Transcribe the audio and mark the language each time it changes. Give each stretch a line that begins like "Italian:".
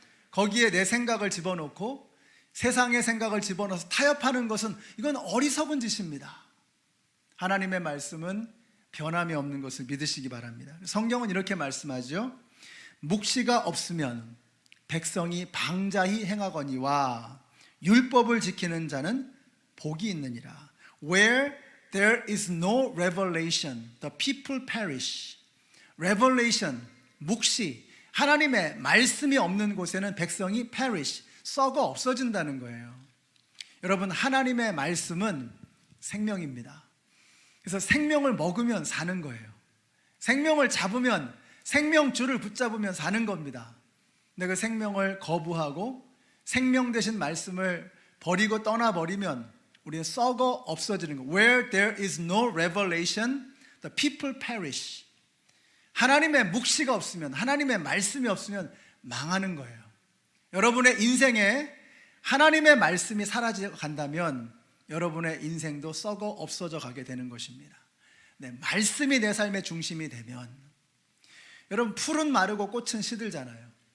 Korean: 거기에 내 생각을 집어넣고 세상의 생각을 집어넣어서 타협하는 것은, 이건 어리석은 짓입니다. 하나님의 말씀은 변함이 없는 것을 믿으시기 바랍니다. 성경은 이렇게 말씀하죠. 묵시가 없으면 백성이 방자히 행하거니와 율법을 지키는 자는 복이 있느니라.
English: Where there is no revelation, the people perish.
Korean: Revelation, 묵시, 하나님의 말씀이 없는 곳에는 백성이 perish, 썩어 없어진다는 거예요. 여러분, 하나님의 말씀은 생명입니다. 그래서 생명을 먹으면 사는 거예요. 생명을 잡으면, 생명줄을 붙잡으면 사는 겁니다. 근데 그 생명을 거부하고 생명 되신 말씀을 버리고 떠나버리면 우리는 썩어 없어지는 거예요.
English: Where there is no revelation, the people perish.
Korean: 하나님의 묵시가 없으면, 하나님의 말씀이 없으면 망하는 거예요. 여러분의 인생에 하나님의 말씀이 사라져 간다면 여러분의 인생도 썩어 없어져 가게 되는 것입니다. 네, 말씀이 내 삶의 중심이 되면, 여러분, 풀은 마르고 꽃은 시들잖아요.